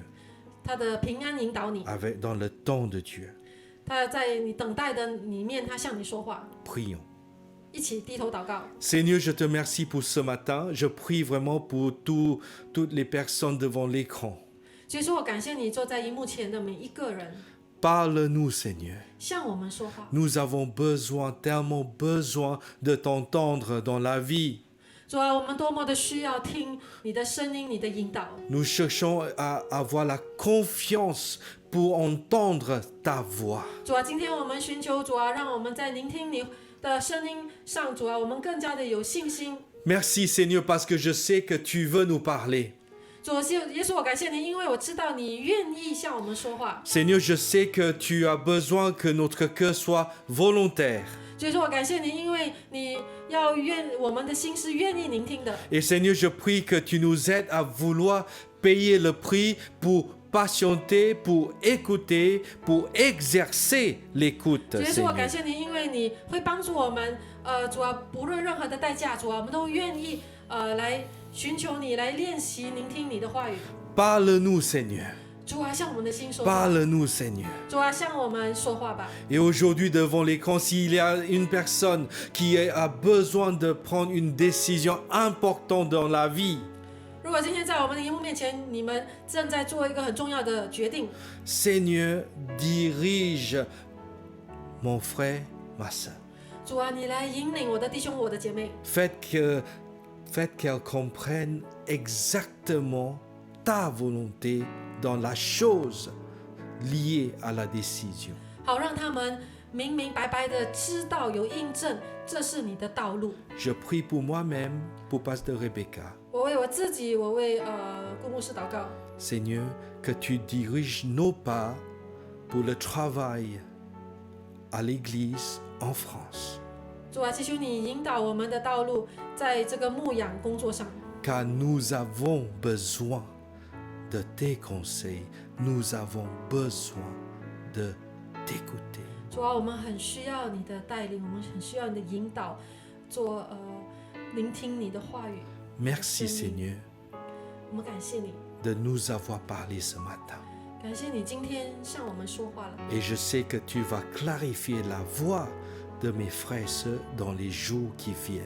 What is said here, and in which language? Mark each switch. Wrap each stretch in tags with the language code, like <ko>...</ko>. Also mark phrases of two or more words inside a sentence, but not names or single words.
<zh>他的平安引导你，</zh> <fr>dans le temps de Dieu.</fr> <zh>他在你等待的里面，他向你说话。</zh> <fr>Prions.</fr> <zh>一起低头祷告。</zh> <fr>Seigneur, je te remercie pour ce matin. Je prie vraiment pour toutes les personnes devant l'écran.</fr> <zh>所以说我感谢你坐在荧幕前的每一个人，</zh> <fr>Parle-nous, Seigneur.</fr> <zh>向我们说话。</zh> <fr>Nous avons besoin, tellement besoin de t'entendre dans la vie.</fr> <zh>主啊，我们多么的需要听你的声音，你的引导。</zh> <fr>Nous cherchons à avoir la confiance pour entendre ta voix.</fr> <zh>主啊，今天我们寻求主啊，让我们在聆听你的声音上，主啊，我们更加的有信心。</zh> <fr>Merci, Seigneur, parce que je sais que tu veux nous parler.</fr> <zh>主耶稣，我感谢你，因为我知道你愿意向我们说话。</zh> <fr>Seigneur, je sais que tu as besoin que notre cœur soit volontaire.</fr> <zh>所以说我感谢你，因为你要我们的心是愿意聆听的。</zh> <fr>Et Seigneur, je prie que tu nous aides à vouloir payer le prix pour patienter, pour écouter, pour exercer l'écoute,</fr> <zh>主耶稣，我</zh> <fr>Seigneur.</fr> <zh>感谢你，因为你会帮助我们。主啊，不论任何的代价，主啊，我们都愿意来寻求你，来练习聆听你的话语。</zh> <fr>Parle-nous, Seigneur.</fr> <zh>主啊，向我们的心说话。</zh> <fr>Parle-nous, Seigneur.</fr> <zh>主啊，向我们说话吧。</zh> <fr>Et aujourd'hui, devant l'écran, s'il y a une personne qui a besoin de prendre une décision importante dans la vie,</fr> <zh>如果今天在我们的荧幕面前，你们正在做一个很重要的决定，</zh> <fr>Seigneur, dirige mon frère, ma soeur.</fr> <zh>主啊，你来引领我的弟兄、我的姐妹，</zh> <fr>Faites qu'elle comprenne exactement ta volonté dans la chose liée à la décision.</fr> <zh>好让他们明明白白的知道有印证，这是你的道路。</zh> <fr>Je prie pour moi-même, pour Pasteur Rebecca.</fr> <zh>我为我自己，我为顾牧师祷告。</zh> <fr>Seigneur, que tu diriges nos pas pour le travail à l'Église en France.</fr> <zh>主啊，祈求你引导我们的道路，在这个牧养工作上。</zh> <fr>Car nous avons besoin de tes conseils, nous avons besoin de t'écouter.</fr> <zh>主啊，我们很需要你的带领，我们很需要你的引导，聆听你的话语。</zh> <fr>Merci Seigneur</fr> <zh>我们感谢你，</zh> <fr>de nous avoir parlé ce matin.</fr> <zh>感谢你今天向我们说话了。</zh> <fr>Et je sais que tu vas clarifier la voix de mes frères et sœurs dans les jours qui viennent.</fr>